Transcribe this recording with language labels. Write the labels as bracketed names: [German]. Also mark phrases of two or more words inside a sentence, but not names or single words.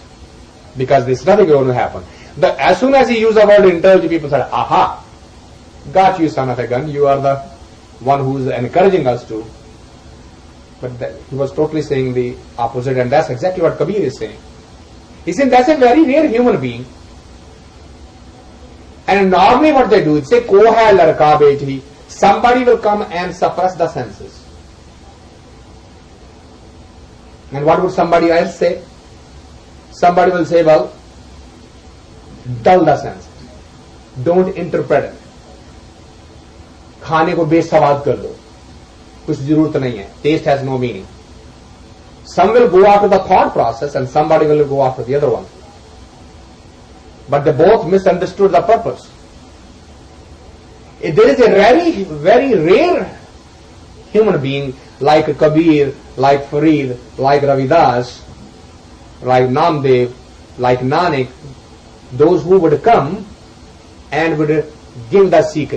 [English] Because there's nothing going to happen. As soon as he used the word indulge, people said, aha, got you, son of a gun. You are the one who is encouraging us to. But he was totally saying the opposite, and that's exactly what Kabir is saying. He's saying that's a very rare human being. And normally what they do is say, [Hindi] ko hai larka bechhi. [English] Somebody will come and suppress the senses. And what would somebody else say? Somebody will say, well, dull the senses. Don't interpret it. [Hindi] खाने को बेसवाद कर दो, कुछ जरूरत नहीं है. [English] Taste has no meaning. Some will go after the thought process and somebody will go after the other one. But they both misunderstood the purpose. There is a very, very rare human being like Kabir, like Farid, like Ravidas, like Namdev, like Nanak, those who would come and would give the secret.